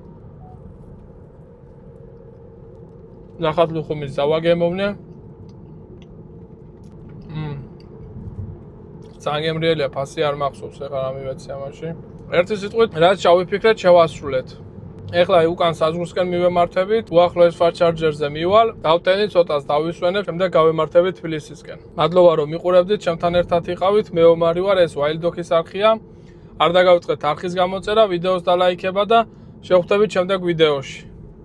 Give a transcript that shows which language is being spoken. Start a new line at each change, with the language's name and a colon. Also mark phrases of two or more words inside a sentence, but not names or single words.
Georgian: ლახათლუხომის დავაგემოვნე. ძალიან ფასი არ მახსოვს, ეხლა რა მივეცი ამაში. ერთი სიტყვით, რაც ჩავიფიქრეთ, შევასრულეთ. ეხლა უკან საზღვრისკენ მივემართებით, უახლოეს
English: fast charger-
Georgian: ზე მივალ, დავტენი ცოტას დავისვენებ, შემდეგ გავემართებით თბილისისკენ. მადლობა რომ მიყურებდით, ჩემთან ერთად იყავით, მეომარი ვარ, ეს Wild-Dock-ის არხია. არ დაგავიწყეთ არხის გამოწერა, ვიდეოს დალაიქება და შევხვდებით შემდეგ ვიდეოში.